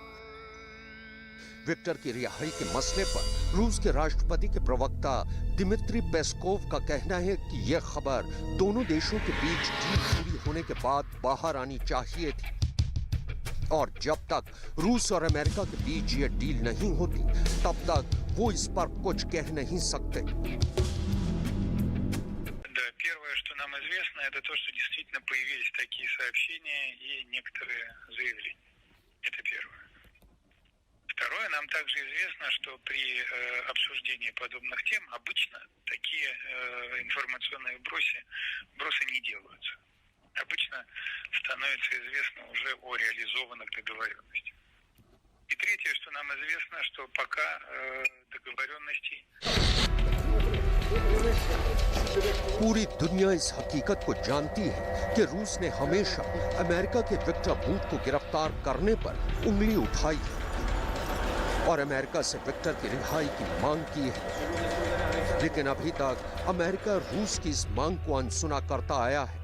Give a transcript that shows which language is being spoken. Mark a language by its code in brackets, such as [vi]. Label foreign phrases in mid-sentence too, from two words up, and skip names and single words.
[hi] विक्टर की रिहाई के मसले पर रूस के राष्ट्रपति के प्रवक्ता दिमित्री पेस्कोव का कहना है कि यह खबर दोनों देशों के बीच डील पूरी होने के बाद बाहर आनी चाहिए थी। और जब तक रूस और अमेरिका के बीच ये डील नहीं होती, तब तक वो इस पर कुछ कह नहीं सकते। [ru] Да, первое, что нам известно, это то, что действительно появились такие сообщения и некоторые заявления. Это первое. Второе, нам также известно, что при обсуждении подобных тем обычно такие информационные бросы не делаются. Обычно становится известно уже о реализованных договоренностях. И третье, что нам известно, что пока договоренностей... [hi] पूरी दुनिया इस हकीकत को जानती है कि रूस ने हमेशा अमेरिका के विक्टर बूट को गिरफ्तार करने पर उंगली उठाई है और अमेरिका से विक्टर की रिहाई की मांग की है। लेकिन अभी तक अमेरिका रूस की इस मांग को अनसुना करता आया है।